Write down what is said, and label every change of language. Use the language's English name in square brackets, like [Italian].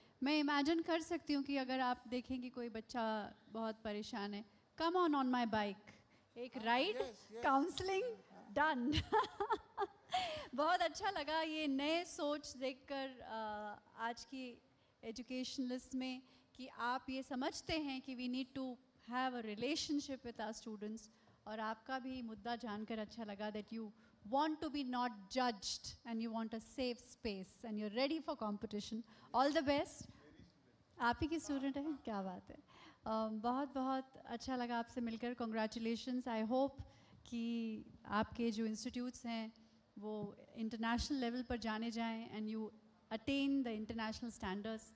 [Hindi] मैं इमेजिन कर सकती हूँ कि अगर आप देखें कि कोई बच्चा बहुत परेशान है, [English] come on my bike, [Hindi] एक राइड, काउंसलिंग, डन. बहुत अच्छा लगा ये नए सोच देखकर आज की एजुकेशनलिस्ट में, कि आप ये समझते हैं कि [English] We need to have a relationship with our students. [Hindi] और आपका भी मुद्दा जानकर अच्छा लगा that you [English] want to be not judged and you want a safe space and you're ready for competition. All the best. [Hindi] आप ही की स्टूडेंट हैं, क्या बात है. बहुत बहुत अच्छा लगा आपसे मिलकर. कॉन्ग्रेचुलेशंस. आई होप कि आपके जो इंस्टीट्यूट्स हैं वो इंटरनेशनल लेवल पर जाने जाएं [English] And you attain the international standards.